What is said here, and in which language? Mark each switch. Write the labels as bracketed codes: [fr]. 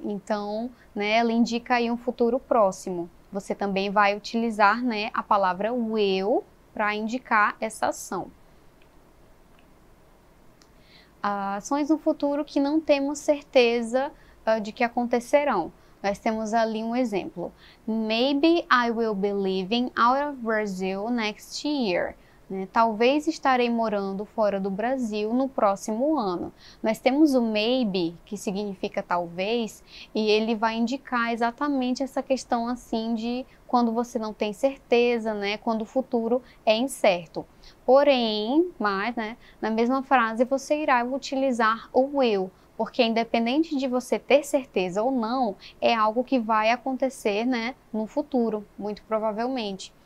[pt] Então, né, ela indica aí um futuro próximo. Você também vai utilizar, né, a palavra will para indicar essa ação. Ações no futuro que não temos certeza de que acontecerão. Nós temos ali um exemplo. [en] Maybe I will be living out of Brazil next year. [pt] Talvez estarei morando fora do Brasil no próximo ano. Nós temos o maybe, que significa talvez, e ele vai indicar exatamente essa questão assim de quando você não tem certeza, né? Quando o futuro é incerto. Porém, né, na mesma frase você irá utilizar o will, porque independente de você ter certeza ou não, é algo que vai acontecer, né, no futuro, muito provavelmente.